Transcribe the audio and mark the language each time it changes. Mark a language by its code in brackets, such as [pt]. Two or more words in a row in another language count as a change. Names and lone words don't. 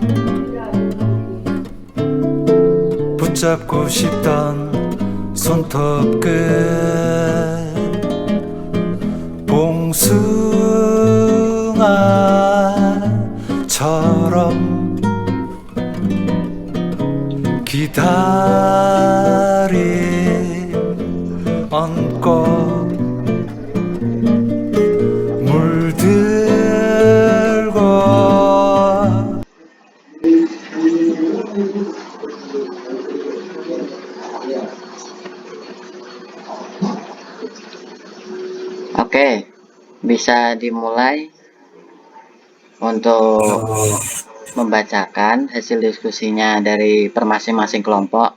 [ko] 붙잡고 싶던 손톱 끝 봉숭아처럼 기다리 얹고 물들고 [id] Oke, bisa dimulai untuk membacakan hasil diskusinya dari masing-masing kelompok.